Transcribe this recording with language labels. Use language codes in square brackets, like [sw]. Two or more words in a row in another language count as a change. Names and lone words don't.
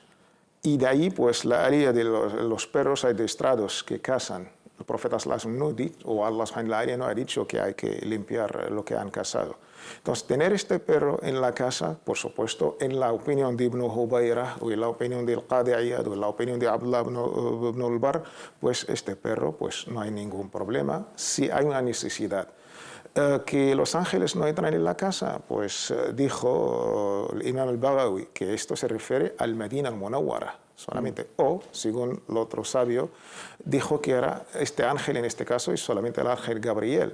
[es] Y de ahí, pues, la alía de los perros adiestrados que cazan. El profeta no dicho, o Allah no ha dicho que hay que limpiar lo que han cazado. Entonces, tener este perro en la casa, por supuesto, en la opinión de Ibn Hubayra, o en la opinión del Qadi Iyad, o en la opinión de Abdullah ibn al-Bar, pues este perro, pues no hay ningún problema, si hay una necesidad. Que los ángeles no entran en la casa, pues dijo el Imam al-Baghawi que esto se refiere al Medina al-Munawwara solamente, o, según el otro sabio, dijo que era este ángel en este caso es solamente el ángel Gabriel.